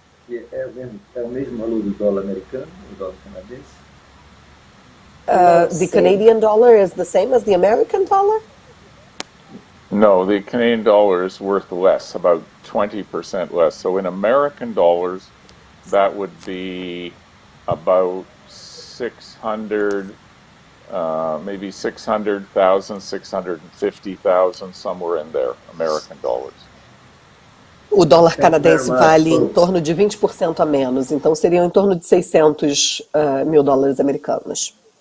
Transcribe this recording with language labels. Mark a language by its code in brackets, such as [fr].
[pt] É o mesmo valor do dólar americano, do dólar canadense? [en] The Canadian dollar is the same as the American dollar? No, the Canadian dollar is worth less, about 20% less. So in American dollars, that would be about 600, maybe 600,000, 650,000, somewhere in there, American dollars. [pt] O dólar canadense vale em torno de 20% a menos, então seriam em torno de 600 mil dólares americanos.